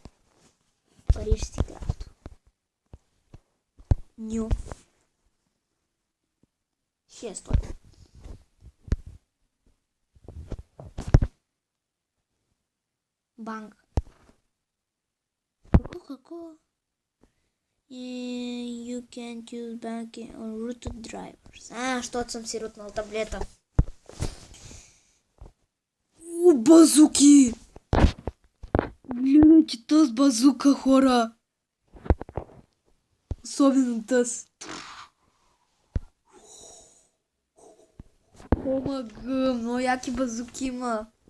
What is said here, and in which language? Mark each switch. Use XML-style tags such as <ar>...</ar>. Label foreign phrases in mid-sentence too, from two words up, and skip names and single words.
<bg>Пари ще си крафтва. Ню. 600. Банк. Какво?</bg> <en>You can't use banking on routed drivers.</en> <bg>Защото съм си рутнал таблета. Базуки! Гледайте тъс базука, хора! Особено тъс. Омага, много яки базуки има.</bg>